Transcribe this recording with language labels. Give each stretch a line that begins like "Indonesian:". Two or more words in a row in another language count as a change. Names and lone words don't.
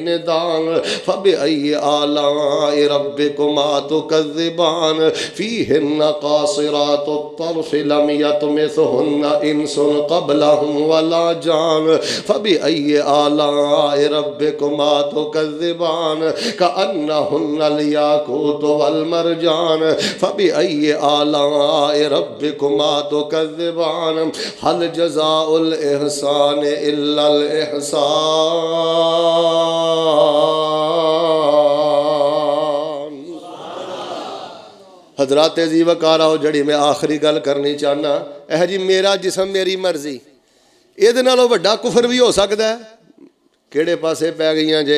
Arabic: دان فبأي آلاء ربكما تكذبان فيهن قاصرات الطرف لم يطمثهن إنس قبلهم ولا جان فبأي آلاء ربكما تكذبان كأنهن الياقوت والمرجان فبأي آلاء ربكما تكذبان هل جزاء الإحسان إلا الإحسان.
Punjabi: حضرات جی وقار آؤ، جیہڑی میں آخری گل کرنی چاہنا ہے جی، میرا جسم میری مرضی، یہ نالوں وڈا کفر بھی ہو سکتا ہے. کہڑے پاسے پے گئی جے?